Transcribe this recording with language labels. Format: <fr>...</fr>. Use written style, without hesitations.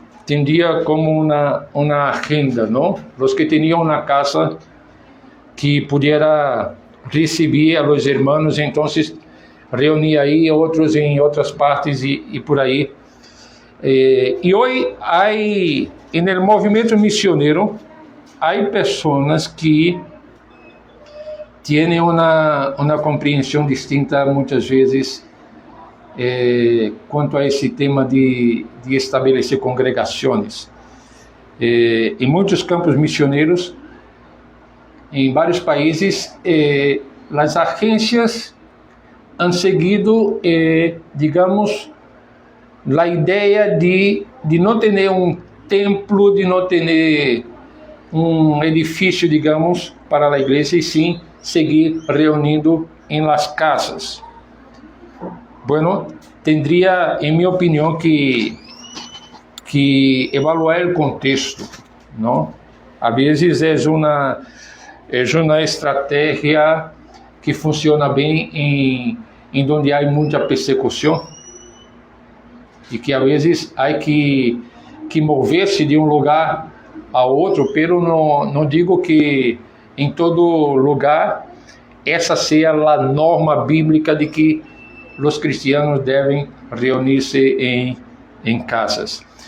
<es>tendía como una agenda, ¿no? Los que tenían una casa que pudiera recibir a los hermanos, entonces reunía ahí, otros en otras partes y por ahí. Y hoy hay, en el movimiento misionero, hay personas que tienen una</es> <pt>compreensão distinta muitas vezes quanto a esse tema de estabelecer congregações. Em muitos campos missioneiros, em vários países, as agências</pt> <es>han seguido,</es> <pt>digamos, a ideia de não ter um templo, de não ter um edifício, digamos, para a igreja, e sim seguir reunindo em</pt> <es>las casas. Bueno, tendría, en mi opinión, que evaluar el contexto, ¿no? A veces es una estrategia que funciona bien en donde hay mucha persecución y que a veces hay que moverse de un lugar a otro, pero no digo que en todo lugar essa sea la norma bíblica de que los cristianos deben reunirse en casas.</es>